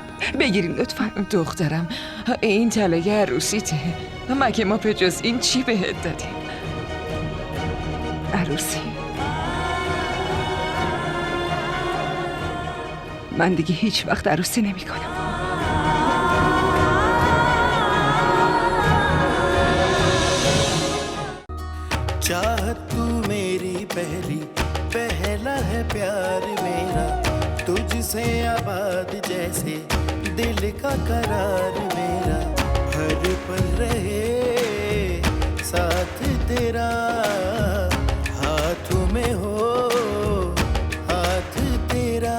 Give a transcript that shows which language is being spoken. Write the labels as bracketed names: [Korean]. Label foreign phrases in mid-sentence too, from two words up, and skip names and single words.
[Persian] بگیرین لطفا. دخترم این طلای عروسیته. مگه ما به جز این چی بهت دادیم؟ عروسی؟ من دیگه هیچ وقت عروسی نمی کنم. [Hindi] चाहत तू मेरी पहला है प्यार मेरा, तुझसे आबाद जैसे दिल का करार मेरा, हर पल रहे साथ तेरा, हाथों में हो हाथ तेरा।